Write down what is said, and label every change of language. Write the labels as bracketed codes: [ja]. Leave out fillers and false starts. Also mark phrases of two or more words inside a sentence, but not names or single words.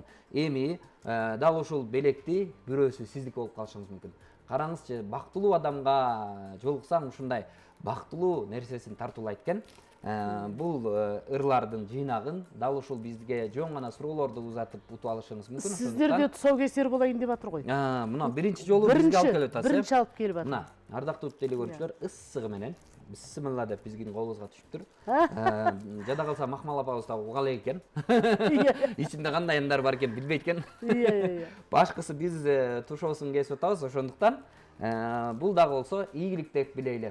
[ky] Эми дал ушул белекти бирөөсү сиздики болуп калышыңыз мүмкүн. Караңызчы, бактылуу адамга жолуксаң ушундай бактылуу нерсесин тартуулайт экен. Бул ырлардын жыйнагын дал ушул бизге жөн гана суроолорду узатып утуп алышыңыз мүмкүн. [kk] Сиздерде тұсаукесер болайын деп атыр ғой. [ky] Мына биринчи жолу бизге алып келип атасыз. Биринчи алып келип атыр. Мына, ардактуу телегөрүүчүлөр, ысыгы менен бисмилла деп биздин колубузга түшүптүр. Жада калса Макмал апабыз да угал экен. Ичинде кандай андар бар экен билбейт экен. Башкысы биз тушоосун кесип атабыз, ошондуктан бул дагы болсо ийгилик деп билейли.